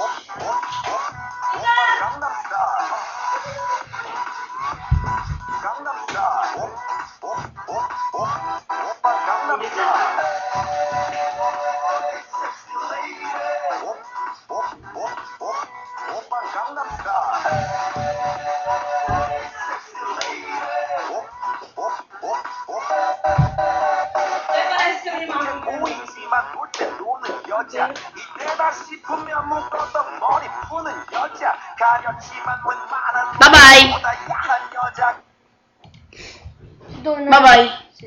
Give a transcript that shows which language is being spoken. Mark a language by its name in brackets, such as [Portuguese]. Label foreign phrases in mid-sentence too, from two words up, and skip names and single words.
[Korean] Gangnam Style. Gangnam Style. Gangnam Style. Gangnam Style. 보이지만 못해 노는 여자 이때다 싶으면 묶었던 머리 푸는 여자 가렸지만 웬만한 Bye-bye. 보다 야한 여자 [Filipino] Doon na. Bye-bye!